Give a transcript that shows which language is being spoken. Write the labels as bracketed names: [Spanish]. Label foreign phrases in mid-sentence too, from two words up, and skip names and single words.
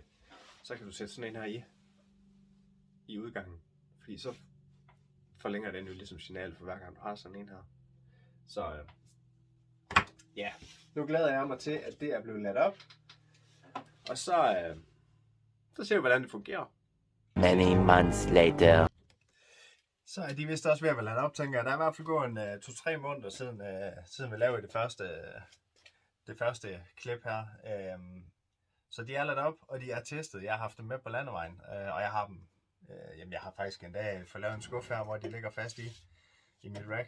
[Danish] Så kan du sætte sådan en her i udgangen. Fordi så forlænger den jo ligesom signal for hver gang du har sådan en her. Så ja, nu glæder jeg mig til, at det er blevet ladt op. Og så ser vi, hvordan det fungerer. [English] Many months later. [Danish] Så er de vist også ved at være ladt op, tænker jeg. Der er i hvert fald gået 2-3 måneder siden vi lavede det første klip her. Så de er ladt op, og de er testet. Jeg har haft dem med på landevejen, og jeg har dem. Jeg har faktisk en dag fået lavet en skuffe her, hvor de ligger fast i mit rack.